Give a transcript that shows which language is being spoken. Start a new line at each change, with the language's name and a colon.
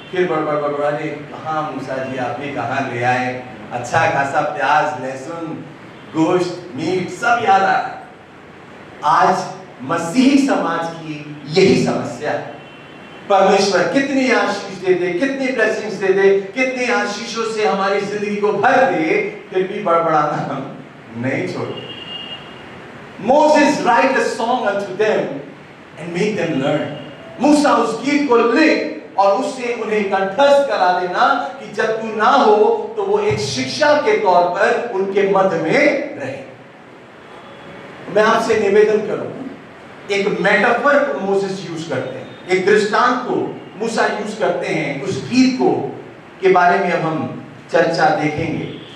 Hindi: फिर बड़बड़ा रहे, कहाँ मूसा जी आपने कहाँ ले आए, अच्छा खासा प्याज, लहसुन, गोश्त, मीट सब याद आ रहा है। आज मसीही समाज की यही समस्या है। परमेश्वर कितनी आशीष दे दे, कितनी ब्लेसिंग्स दे दे, कितनी आशीषों से हमारी जिंदगी को भर दे, फिर भी बड़बड़ाना हम नहीं छोड़ते।
English: Moses write a song unto them and make them learn.
Hindi: मूसा उस गीत को लिख और उससे उन्हें कंठस्थ करा देना कि जब तू ना हो तो वो एक शिक्षा के तौर पर उनके मध्य में रहे। मैं आपसे निवेदन करूं, एक मेटाफर को मोसेस यूज करते हैं, एक दृष्टांत को मूसा यूज करते हैं, उस गीत को के बारे में अब हम चर्चा देखेंगे।